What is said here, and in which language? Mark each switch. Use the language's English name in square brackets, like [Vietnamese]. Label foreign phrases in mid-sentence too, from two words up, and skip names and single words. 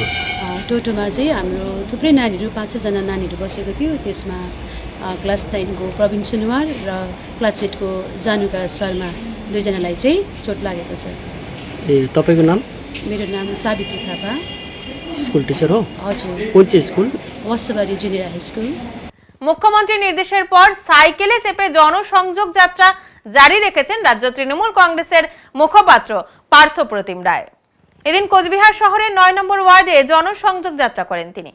[Nepali] टोटोमा चाहिँ हाम्रो थुप्रै नानीहरू 5-6 जना नानीहरू बसेको थियो। त्यसमा क्लास 9 को प्रवीण सुनुवार र क्लास 8 को जानुका शर्मा 2 जनालाई चाहिँ चोट लागेको छ। ए, तपाईको नाम? मेरो नाम सावित्री थापा। स्कुल टिचर हो? हजुर। [Bangla] কোন স্কুল? ওয়াসাবাড়ি জুনিয়র হাই স্কুল। মুখ্যমন্ত্রীর নির্দেশের পর সাইকেলে চেপে জনসংযোগ যাত্রা জারি রেখেছেন রাজ্য তৃণমূল কংগ্রেসের মুখপাত্র পার্থ প্রতিম রায়। এদিন কোচবিহার শহরের 9 নম্বর ওয়ার্ডে জনসংযোগ যাত্রা করেন তিনি।